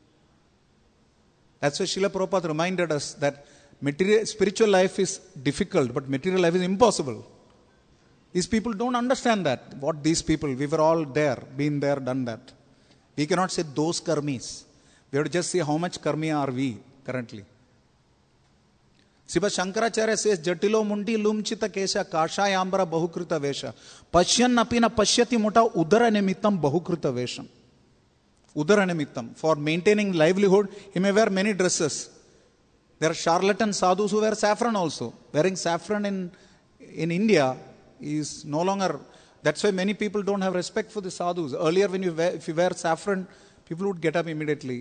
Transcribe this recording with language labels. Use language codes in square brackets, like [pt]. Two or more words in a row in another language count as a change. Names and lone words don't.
[en] That's why Srila Prabhupada reminded us that spiritual life is difficult, but material life is impossible. These people don't understand that. What these people, we were all there, been there, done that. We cannot say those karmis. We have to just see how much karmi are we currently. Sripad Shankaracharya says, [sa] Jatilo mundi lumchita kesha kashayambara bahukrita vesha. Pashyan apina pashyati muta udara nimittam bahukrita vesham. Udara nimittam. [en] For maintaining livelihood, he may wear many dresses. There are charlatan sadhus who wear saffron also. Wearing saffron in India is no longer. That's why many people don't have respect for the sadhus. Earlier, if you wear saffron, people would get up immediately.